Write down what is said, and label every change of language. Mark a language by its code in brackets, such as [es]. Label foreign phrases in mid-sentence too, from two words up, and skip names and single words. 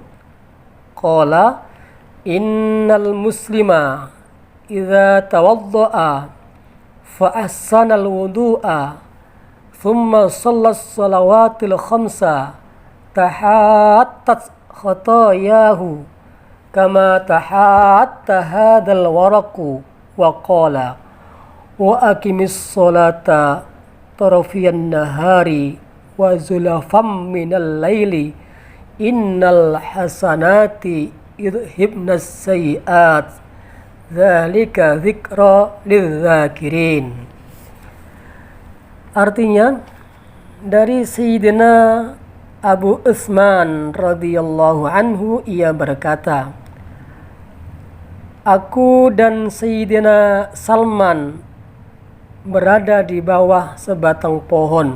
[ar] قال إن المسلم إذا توضأ فأحسن الوضوء ثم صلى الصلوات الخمس تحاتت خطاياه كما تحات هذا الورق وقال وأقم الصلاة طرفي النهار وزلفا من الليل إن الحسنات يذهبن السيئات ذلك ذكرى للذاكرين. [id] Artinya dari Sayyidina Abu Utsman [ar] رضي الله عنه, [id] ia berkata, aku dan Sayyidina Salman berada di bawah sebatang pohon.